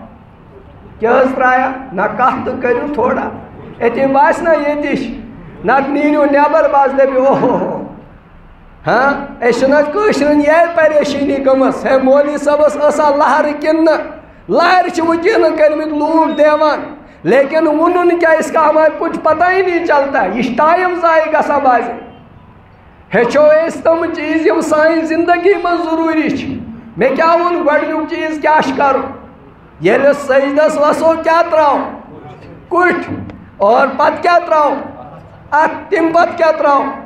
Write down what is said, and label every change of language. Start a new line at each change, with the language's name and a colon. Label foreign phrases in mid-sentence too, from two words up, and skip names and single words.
Kashmiri: کیٛاہ حظ ترٛایا نہ کتھ تہٕ کٔرِو تھوڑا أتی باسہِ نا ییٚتی چھِ نتہٕ نیٖرِو نٮ۪بر بس دٔپِو اوہو ہو ہاں أسۍ چھِنہٕ حظ کٲشرٮ۪ن یہِ پریشٲنی گٔمٕژ ہے مولوی صٲبس ٲسا لہرٕ کِنہٕ نہٕ لہرِ چھِ وٕنکٮ۪ن کٔرمٕتۍ لوٗکھ دیوان لیکن وُنُن
Urdu: کیا اس کا ہمیں کچھ پتہ ہی نہیں چلتا
Kashmiri: یہ ٹائم ضائع گژھان بازے ہیٚچھو أسۍ تِم چیٖز یِم سانہِ زندگی منٛز ضروٗری چھِ مےٚ کیٛاہ ووٚن گۄڈٕنیُک چیٖز کیٛاہ چھُ کرُن ییٚلہِ سجدس وسو کیٛاہ ترٛاوو کُٹھ اور پتہٕ کیٛاہ ترٛاوو اتھ تمہِ پتہٕ کیٛاہ ترٛاوو